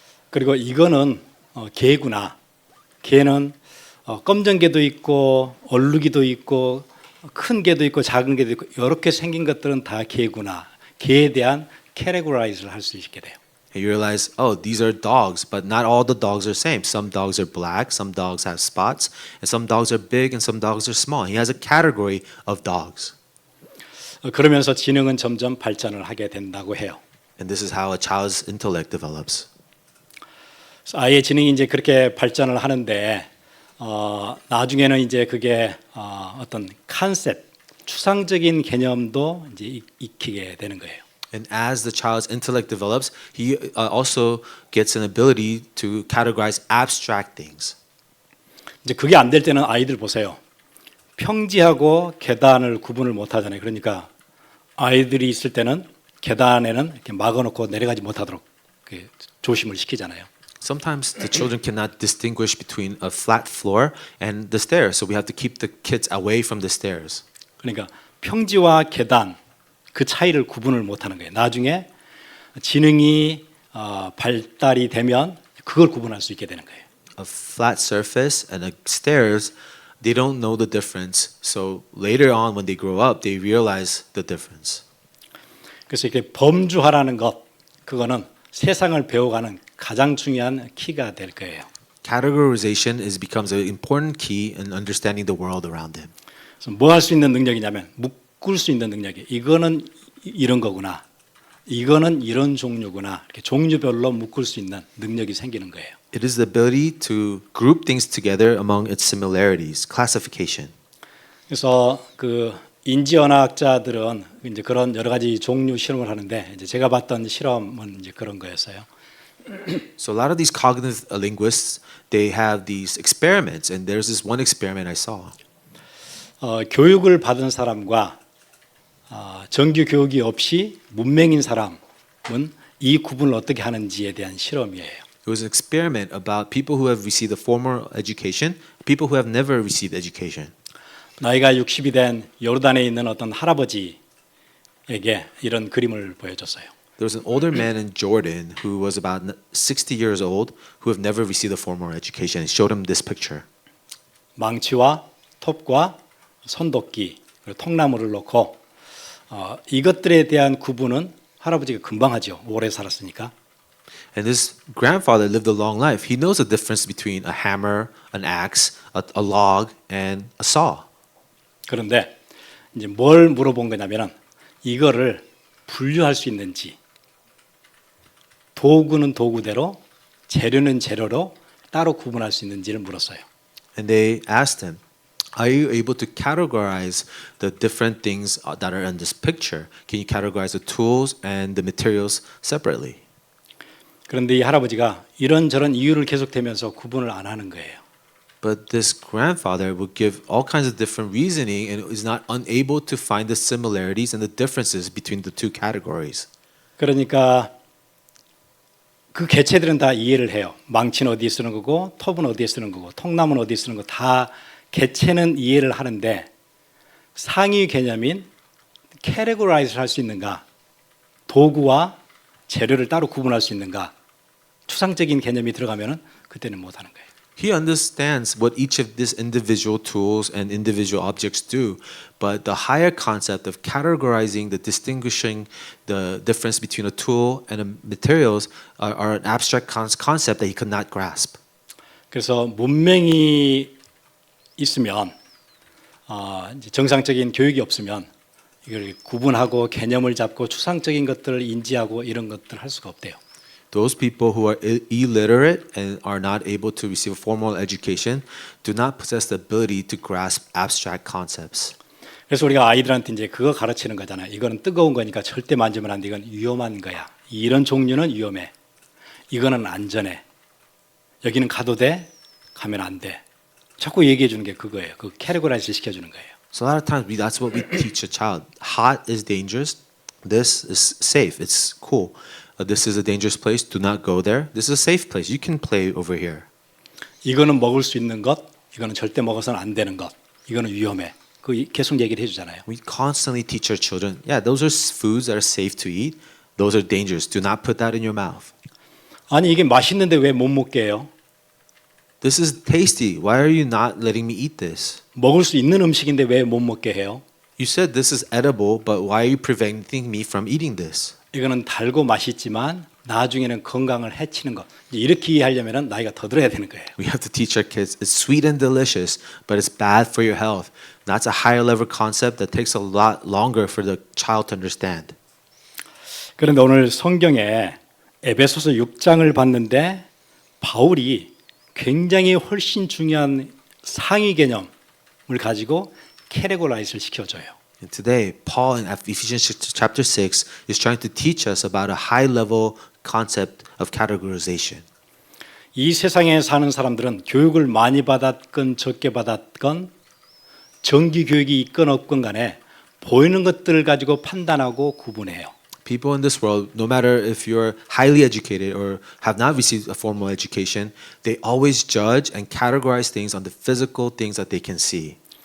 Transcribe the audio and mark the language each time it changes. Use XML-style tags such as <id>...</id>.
<ko>그리고 이거는 개구나. 개는 검정개도 있고 얼룩이도 있고 큰 개도 있고 작은 개도 있고 이렇게 생긴 것들은 다 개구나. 개에 대한 categorize를 할 수 있게 돼요.</ko> <en>And you realize, oh, these are dogs, but not all the dogs are same. Some dogs are black, some dogs have spots, and some dogs are big and some dogs are small. He has a category of dogs.</en> <ko>그러면서 지능은 점점 발전을 하게 된다고 해요.</ko> <en>And this is how a child's intellect develops.</en> <ko>그래서 아이의 지능이 이제 그렇게 발전을 하는데 나중에는 이제 그게 어떤 컨셉, 추상적인 개념도 이제 익히게 되는 거예요.</ko> <en>And as the child's intellect develops, he also gets an ability to categorize abstract things.</en> <ko>이제 그게 안 될 때는 아이들 보세요. 평지하고 계단을 구분을 못 하잖아요. 그러니까 아이들이 있을 때는 계단에는 이렇게 막아놓고 내려가지 못하도록 조심을 시키잖아요.</ko> <en>Sometimes the children cannot distinguish between a flat floor and the stairs, so we have to keep the kids away from the stairs.</en> <ko>그러니까 평지와 계단 그 차이를 구분을 못하는 거예요. 나중에 지능이 발달이 되면 그걸 구분할 수 있게 되는 거예요.</ko> <en>A flat surface and a stairs, they don't know the difference. So later on, when they grow up, they realize the difference.</en> <ko>그래서 이렇게 범주화라는 것, 그거는 세상을 배워가는 가장 중요한 키가 될 거예요.</ko> <en>Categorization becomes an important key in understanding the world around him.</en> <ko>그래서 뭐 할 수 있는 능력이냐면 묶을 수 있는 능력이 이거는 이런 거구나, 이거는 이런 종류구나, 이렇게 종류별로 묶을 수 있는 능력이 생기는 거예요.</ko> <en>It is the ability to group things together among its similarities, classification.</en> <ko>그래서 그 인지언어학자들은 이제 그런 여러 가지 종류 실험을 하는데 이제 제가 봤던 실험은 이제 그런 거였어요.</ko> <en>So a lot of these cognitive linguists, they have these experiments, and there's this one experiment I saw.</en> <ko>교육을 받은 사람과 정규 교육이 없이 문맹인 사람은 이 구분을 어떻게 하는지에 대한 실험이에요.</ko> <en>It was an experiment about people who have received a formal education, people who have never received education.</en> <ko>나이가 60이 된 요르단에 있는 어떤 할아버지에게 이런 그림을 보여줬어요.</ko> <en>There was an older man in Jordan who was about 60 years old who have never received a formal education. He showed him this picture.</en> <ko>망치와 톱과 손도끼 그리고 통나무를 놓고 이것들에 대한 구분은 할아버지가 금방 하죠. 오래 살았으니까.</ko> <en>And this grandfather lived a long life. He knows the difference between a hammer, an axe, a log, and a saw.</en> <ko>그런데 이제 뭘 물어본 거냐면은 이거를 분류할 수 있는지, 도구는 도구대로, 재료는 재료로 따로 구분할 수 있는지를 물었어요.</ko> <en>And they asked him, are you able to categorize the different things that are in this picture? Can you categorize the tools and the materials separately?</en> <ko>그런데 이 할아버지가 이런저런 이유를 계속대면서 구분을 안 하는 거예요.</ko> <en>But this grandfather would give all kinds of different reasoning and is not unable to find the similarities and the differences between the two categories.</en> <ko>그러니까 그 개체들은 다 이해를 해요. 망치는 어디에 쓰는 거고, 톱은 어디에 쓰는 거고, 통나무는 어디에 쓰는 거 다 개체는 이해를 하는데 상위 개념인 categorize를 할 수 있는가, 도구와 재료를 따로 구분할 수 있는가, 추상적인 개념이 들어가면은 그때는 못 하는 거예요.</ko> <en>He understands what each of these individual tools and individual objects do, but the higher concept of categorizing, the distinguishing the difference between a tool and a materials are an abstract concept that he could not grasp.</en> <ko>그래서 문맹이 있으면 이제 정상적인 교육이 없으면 이걸 구분하고 개념을 잡고 추상적인 것들을 인지하고 이런 것들 할 수가 없대요.</ko> <en>Those people who are illiterate and are not able to receive a formal education do not possess the ability to grasp abstract concepts.</en> <ko>그래서 우리가 아이들한테 이제 그거 가르치는 거잖아요. 이거는 뜨거운 거니까 절대 만지면 안 돼. 이건 위험한 거야. 이런 종류는 위험해. 이거는 안전해. 여기는 가도 돼. 가면 안 돼. 자꾸 얘기해 주는 게 그거예요. 그 캐테고라이즈 시켜 주는 거예요.</ko> <en>So a lot of times that's what we teach a child. Hot is dangerous. This is safe. It's cool. This is a dangerous place. Do not go there. This is a safe place. You can play over here.</en> <ko>이거는 먹을 수 있는 것, 이거는 절대 먹어서는 안 되는 것. 이거는 위험해. 그 계속 얘기를 해주잖아요.</ko> <en>We constantly teach our children, yeah, those are foods that are safe to eat. Those are dangerous. Do not put that in your mouth.</en> <ko>아니 이게 맛있는데 왜 못 먹게 해요?</ko> <en>This is tasty. Why are you not letting me eat this?</en> <ko>먹을 수 있는 음식인데 왜 못 먹게 해요?</ko> <en>You said this is edible, but why are you preventing me from eating this?</en> <ko>이거는 달고 맛있지만 나중에는 건강을 해치는 것. 이렇게 이해하려면 나이가 더 들어야 되는 거예요.</ko> <en>We have to teach our kids it's sweet and delicious, but it's bad for your health. That's a higher level concept that takes a lot longer for the child to understand.</en> <ko>그런데 오늘 성경에 에베소서 6장을 봤는데 바울이 굉장히 훨씬 중요한 상위 개념을 가지고 캐테고라이즈를 시켜줘요.</ko> <en>And today, Paul in Ephesians chapter 6 is trying to teach us about a high level concept of categorization.</en> <ko>이 세상에 사는 사람들은 교육을 많이 받았건 적게 받았건 정기 교육이 있건 없건 간에 보이는 것들을 가지고 판단하고 구분해요.</ko> <en>People in this world, no matter if you're highly educated or have not received a formal education, they always judge and categorize things on the physical things that they can see.</en>